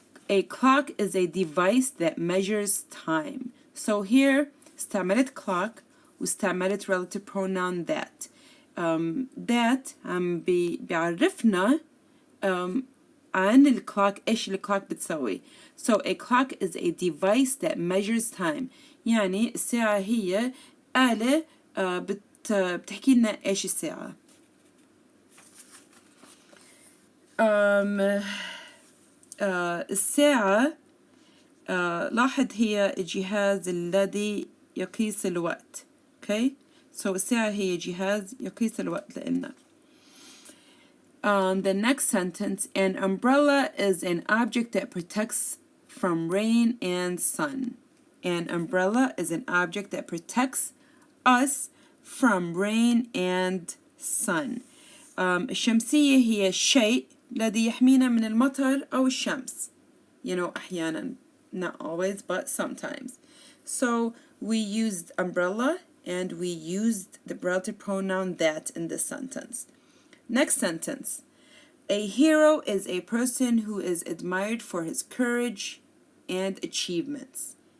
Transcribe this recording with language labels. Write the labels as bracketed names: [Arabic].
[English] A clock is a device that measures time. So here استعملت clock واستعملت relative pronoun that. [Arabic] That بيعرفنا عن الكلوك إيش الكلوك بتسوي. [English] So a clock is a device that measures time. [Arabic] يعني الساعة هي آلة بتحكي لنا إيش الساعة. الساعة لاحظ هي الجهاز الذي يقيس الوقت. [English] Okay? [Arabic] So الساعة هي جهاز يقيس الوقت لنا. [English] The next sentence, an umbrella is an object that protects from rain and sun. An umbrella is an object that protects us from rain and sun. [Arabic] الشمسية هي الشيء الذي يحمينا من المطر أو الشمس. [English] You know, أحيانا, not always, but sometimes. So we used umbrella and we used the relative pronoun that in this sentence. Next sentence. A hero is a person who is admired for his courage and achievements.